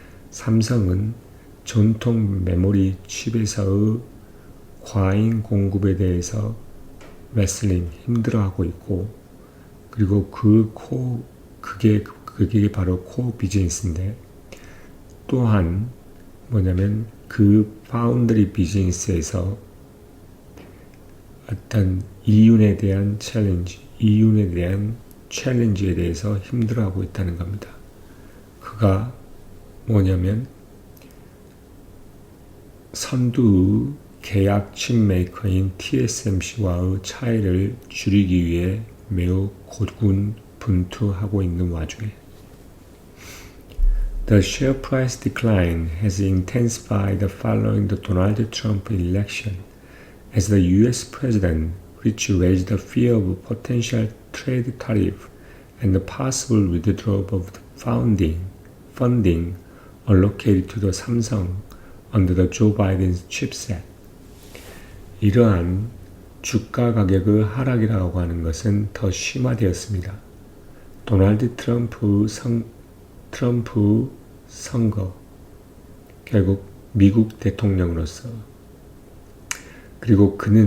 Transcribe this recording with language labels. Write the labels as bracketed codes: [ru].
[ko] 삼성은 전통 메모리 칩에서의 과잉 공급에 대해서 힘들어하고 있고, 그리고 그게 바로 코어 비즈니스인데, 또한 뭐냐면 그 파운드리 비즈니스에서 어떤 이윤에 대한 챌린지에 대해서 힘들어하고 있다는 겁니다. 그가 뭐냐면 선두 계약 칩 메이커인 TSMC와의 차이를 줄이기 위해 매우 고군분투하고 있는 와중에 [en] The share price decline has intensified following the Donald Trump election as the U.S. president, which raised the fear of potential trade tariff and the possible withdrawal of the funding allocated to the Samsung under the Joe Biden's CHIPS Act. [ko] 이러한 주가 가격의 하락이라고 하는 것은 더 심화되었습니다. 도널드 트럼프 선거, 결국 미국 대통령으로서, 그리고